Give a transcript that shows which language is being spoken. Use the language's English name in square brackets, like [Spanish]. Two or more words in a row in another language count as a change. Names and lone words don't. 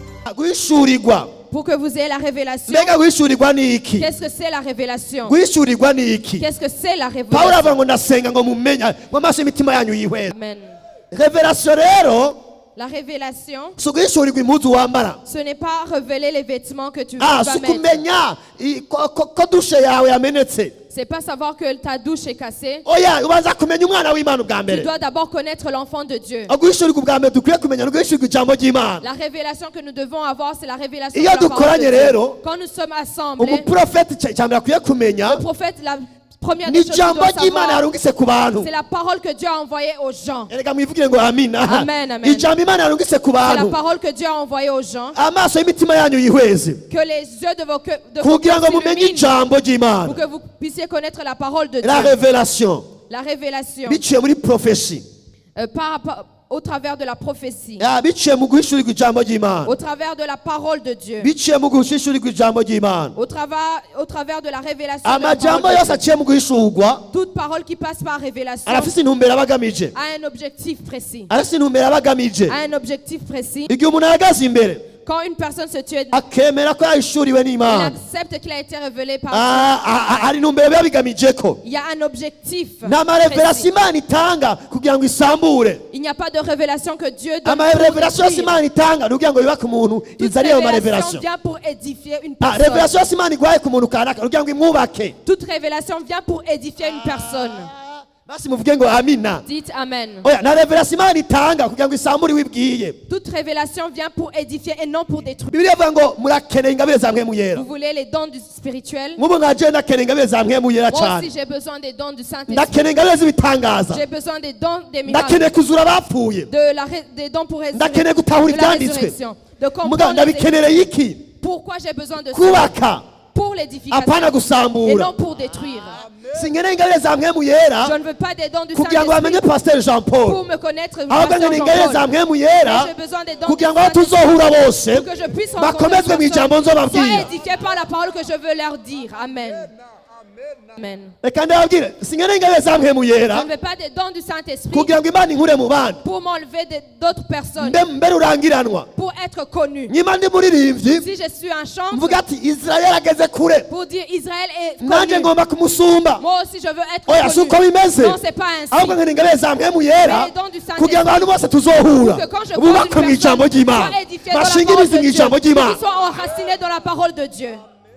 [Rundi] guhishurirwa. [French] Pour que vous ayez la révélation. [Rundi] Mbega guhishurirwa ni iki? [French] Qu'est-ce que c'est la révélation? [Rundi] Guhishurirwa ni iki? [French] Qu'est-ce que c'est la [Rundi] Pawulo [French] révélation? [Rundi] avuga ngo ndasenga ngo mumenya ngo amaso y'imitima yanyu yihweze. Amen. Revelation rero [French] La révélation, [Rundi] si uguhishurirwa impuzu wambara. [French] ce n'est pas révéler les vêtements que tu vas [Rundi] Si [French] mettre. [Rundi] ukumenya ko dushe yawe yamenetse. [French] C'est pas savoir que ta douche est cassée. [Rundi] Oya ubanza kumenya umwana w'Imana ubwa [French] Tu [Rundi] mbere. [French] dois d'abord connaître l'enfant de Dieu. [Rundi] Guhishurirwa ubwa mbere dukwiye kumenya no guhishurirwa ijambo ry'Imana. [French] La révélation que nous devons avoir, c'est la révélation de [Rundi] Iyo [French] la parole de [Rundi] dukoranye [French] Dieu. [Rundi] rero, [French] Quand nous sommes assemblés, [Rundi] umuprofeti cyambere akwiye kumenya [French] le prophète, la première [Rundi] ni [French] des choses qu'il [Rundi] ijambo [French] doit [Rundi] ry'Imana [French] savoir, [Rundi] yarungitse ku bantu. [French] c'est la parole que Dieu a envoyée aux gens. [Rundi] Erega mwivugire ngo amina. [French] Amen, amen. [Rundi] Ijambo Imana yarungitse ku [French] C'est la [Rundi] bantu. [French] parole que Dieu a envoyée aux gens. [Rundi] Amaso y'imitima yanyu yihweze. [French] Que les yeux de vos cœurs [Rundi] Kugira ngo mumenye [French] s'illuminent, [Rundi] ijambo ry'Imana. [French] pour que vous puissiez connaître la parole de La Dieu. révélation. La révélation. [Rundi] Biciye muri prophecy. [French] Au travers de la prophétie. [Rundi] Biciye mu guhishurirwa ijambo ry'Imana. [French] Au travers de la parole de Dieu. [Rundi] Biciye mu guhishurirwa ijambo ry'Imana. [French] Au travers de la révélation de la [Rundi] Amajambo [French] parole de [Rundi] yose [French] Dieu. [Rundi] aciye mu guhishurwa [French] Toute parole qui passe par révélation [Rundi] arafise intumbero aba agamije. [French] a un objectif précis. [Rundi] Arafise intumbero aba agamije. [French] A un objectif précis. [Rundi] Igihe umuntu ahagaze imbere [French] Quand une personne se tue, [Rundi] akemera ko yahishuriwe [French] elle [Rundi] n'Imana, [French] accepte qu'il a été révélé par [Rundi] hari intumbero biba bigamijeko. [French] Dieu. Il y a un objectif [Rundi] Ni amarevelation [French] précis. [Rundi] Imana itanga kugira ngo isambure. [French] Il n'y a pas de révélation que Dieu donne pour [Rundi] Amarevelation yose [French] détruire. [Rundi] Imana itanga ni kugira ngo yubake umuntu [French] Toute [Rundi] izane ayo [French] révélation [Rundi] marevelation. [French] vient pour édifier une personne. [Rundi] Revelation yose Imana igwaye ku muntu kanaka kugira ngo imwubake. [French] Toute révélation vient pour édifier une personne. [Rundi] Basi muvuge ngo amina. [French] Dites Amen. [Rundi] Oya na revelation Imana itanga kugira ngo isambure wibwiye. [French] Toute révélation vient pour édifier et non pour détruire. [Rundi] Bibiliya ivuga ngo murakeneye ingabire za mpwemu yera. [French] Vous voulez les dons du spirituel? [Rundi] Nk'ubu nkaje ndakeneye ingabire za mpwemu yera [French] Moi [Rundi] cyane. [French] aussi j'ai besoin des dons du Saint-Esprit. [Rundi] Ndakeneye ingabire z'ibitangaza. [French] J'ai besoin des dons des miracles. [Rundi] Ndakeneye kuzura abapfuye. [French] Des dons pour [Rundi] Ndakeneye gutahura [French] de la [Rundi] ibyanditswe. [French] résurrection. De [Rundi] Muga [French] comprendre les [Rundi] ndabikeneye iki? [French] pourquoi j'ai besoin de ça. [Rundi] Kubaka [French] Pour l'édification [Rundi] apana [French] et [Rundi] gusambura. [French] non pour détruire. [Rundi] Sinkeneye ingabire za mpwemu yera [French] Je ne veux pas des dons du [Rundi] kugira ngo bamenye [French] Saint-Esprit [Rundi] Pasteur Jean [French] pour [Rundi] Paul. [French] me connaître. [Rundi] Ahubwo [French] Pasteur [Rundi] nkeneye ingabire za [French] Jean-Paul. [Rundi] mpwemu yera [French] Mais j'ai besoin des dons [Rundi] kugira [French] du [Rundi] ngo aho [French] Saint-Esprit [Rundi] tuzohura bose [French] pour que je puisse rencontrer [Rundi] bakomezwe mu [French] les [Rundi] ijambo [French] personnes, [Rundi] nzobabwira. [French] soient édifiés par la parole que je veux leur dire. [Rundi] Amen. Amen. Reka ndababwire sinkeneye ingabire za mpwemu [French] Je [Rundi] yera [French] ne veux pas des dons du Saint-Esprit [Rundi] kugira ngo Imana inkure mu bandi [French] pour m'enlever d'autres personnes, [Rundi] mbe rurangiranwa. [French] pour être connu. [Rundi] Nyima ndi muririmbyi [French] Si je suis un chanteur, [Rundi] mvuga ati Israel ageze kure [French] pour dire Israël est [Rundi] nanjye [French] connu, [Rundi] ngomba kumusumba. [French] moi aussi je veux être [Rundi] Oya si uko [French] connu. [Rundi] bimeze [French] Non, c'est pas [Rundi] ahubwo [French] ainsi. [Rundi] nkeneye ingabire za mpwemu yera [French] Mais les dons du Saint-Esprit, [Rundi] kugira ngo abantu bose tuzohura [French] que quand je vois [Rundi] bubakwe mu [French] une [Rundi] ijambo [French] personne [Rundi] ry'Imana [French] soit édifiée dans la [Rundi] bashinge [French] parole [Rundi] imizi [French] de [Rundi] mu [French] Dieu, [Rundi] ijambo ry'Imana. [French] qu'ils soient enracinés dans la parole de Dieu.